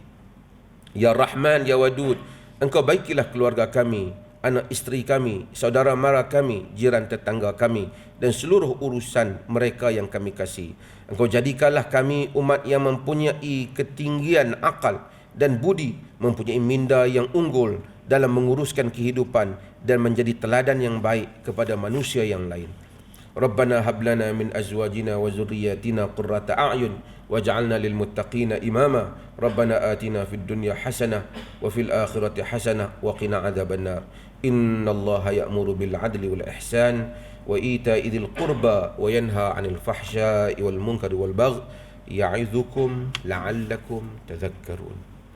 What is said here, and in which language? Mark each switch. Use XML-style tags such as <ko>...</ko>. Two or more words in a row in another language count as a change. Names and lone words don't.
<ar>يا رحمن، يا ودود,</ar> <ms>Engkau baikilah keluarga kami, anak isteri kami, saudara mara kami, jiran tetangga kami, dan seluruh urusan mereka yang kami kasih. Engkau jadikanlah kami umat yang mempunyai ketinggian akal dan budi, mempunyai minda yang unggul dalam menguruskan kehidupan dan menjadi teladan yang baik kepada manusia yang lain.</ms> <ar>ربنا هب لنا من أزواجنا وذرياتنا قرة أعين واجعلنا للمتقين إماما. ربنا آتنا في الدنيا حسنة وفي الآخرة حسنة وقنا عذاب النار. إن الله يأمر بالعدل والإحسان وإيتاء ذي القربى وينهى عن الفحشاء والمنكر والبغي يعظكم لعلكم تذكرون.</ar>